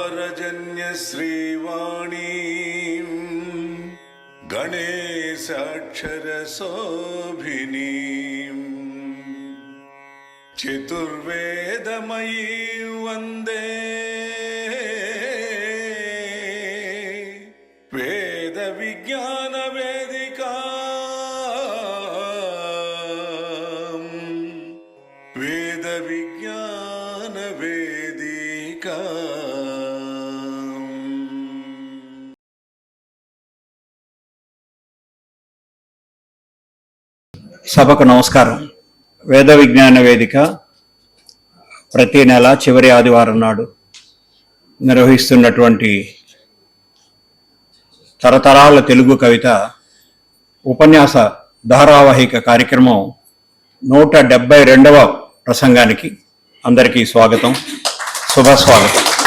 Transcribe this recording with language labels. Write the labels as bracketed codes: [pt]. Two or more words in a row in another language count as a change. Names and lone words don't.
[sa] पापजन्य श्रीवाणी गणेशाक्षरशोभिनी चतुर्वेदमयी वंदे वेद विज्ञान वेदिका वेद विज्ञान वेदिका। [te] సభకు నమస్కారం. వేద విజ్ఞాన వేదిక ప్రతి నెల చివరి ఆదివారం నాడు నిర్వహిస్తున్నటువంటి తరతరాల తెలుగు కవిత ఉపన్యాస ధారావాహిక కార్యక్రమం 172వ ప్రసంగానికి అందరికీ స్వాగతం, శుభస్వాగతం.